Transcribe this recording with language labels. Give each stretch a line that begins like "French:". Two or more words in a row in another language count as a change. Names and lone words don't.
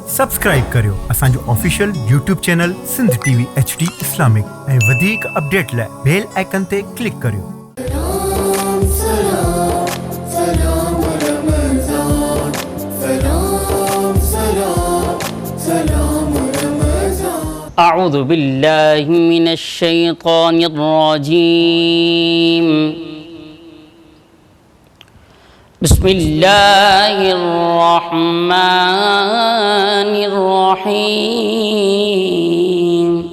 Sindhi: सब्सक्राइब करियो असांजो
English: official YouTube channel
Sindhi: सिंध टीवी HD इस्लामिक ऐं वधीक अपडेट लाइ
English: bell icon
Sindhi: ते क्लिक करियो।
Arabic: أعوذ بالله من الشيطان الرجيم بسم الله الرحمن الرحيم